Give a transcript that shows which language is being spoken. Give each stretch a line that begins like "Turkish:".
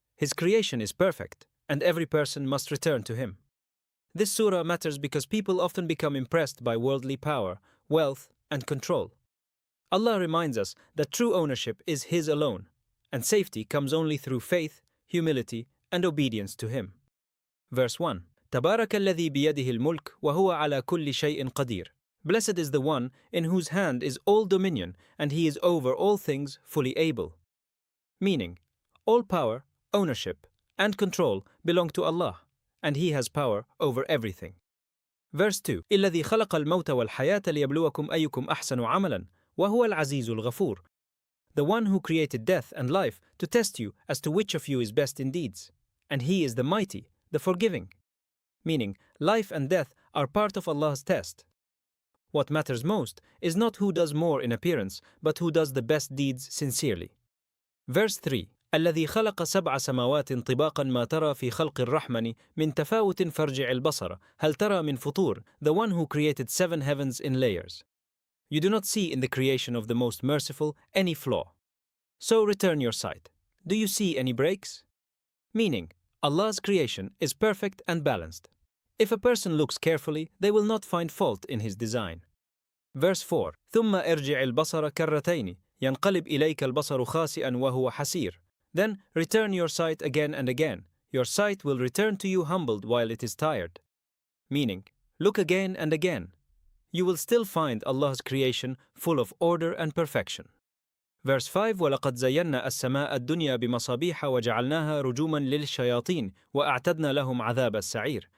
English: His creation is perfect, and every person must return to Him. This surah matters because people often become impressed by worldly power, wealth, and control. Allah reminds us that true ownership is His alone, and safety comes only through faith, humility, and obedience to Him. Verse 1.
Arabic: تبارك الذي بيده الملك وهو على كل شيء قدير.
English: Blessed is the one in whose hand is all dominion, and He is over all things fully able. Meaning, all power, ownership, and control belong to Allah, and He has power over everything. Verse 2.
Arabic: الذي خلق الموت والحياة ليبلوكم أيكم أحسن عملا وهو العزيز الغفور.
English: The one who created death and life to test you as to which of you is best in deeds, and He is the mighty, the forgiving. Meaning, life and death are part of Allah's test. What matters most is not who does more in appearance, but who does the best deeds sincerely. Verse 3.
Arabic: الذي خلق سبع سماوات طباقا ما ترى في خلق الرحمن من تفاوت فارجع البصر هل ترى من فطور.
English: The one who created 7 heavens in layers. You do not see in the creation of the most merciful any flaw. So return your sight. Do you see any breaks? Meaning, Allah's creation is perfect and balanced. If a person looks carefully, they will not find fault in His design. Verse 4.
Arabic: ثم ارجع البصر كرتين ينقلب إليك البصر خاسئا وهو حسير.
English: Then return your sight again and again. Your sight will return to you humbled while it is tired. Meaning, look again and again. You will still find Allah's creation full of order and perfection. Verse 5.
Arabic: وَلَقَدْ زَيَّنَّا السَّمَاءَ الدُّنْيَا بِمَصَابِيحَ وَجَعَلْنَاهَا رُجُومًا لِلشَّيَاطِينِ وَأَعْتَدْنَا لَهُمْ عَذَابَ السَّعِيرِ.